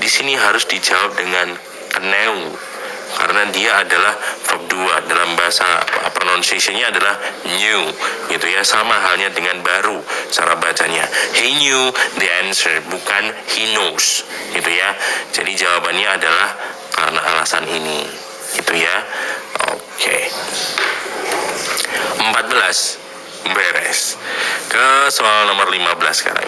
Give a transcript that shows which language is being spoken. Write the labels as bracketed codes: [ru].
[id] Di sini harus dijawab dengan kneu. Karena dia adalah verb 2, dalam bahasa pronunciation-nya adalah knew gitu ya, sama halnya dengan baru cara bacanya. [en] He knew the answer, [id] bukan [en] he knows [id] gitu ya. Jadi jawabannya adalah karena alasan ini gitu ya. Oke. 14 beres. Ke soal nomor 15 sekarang.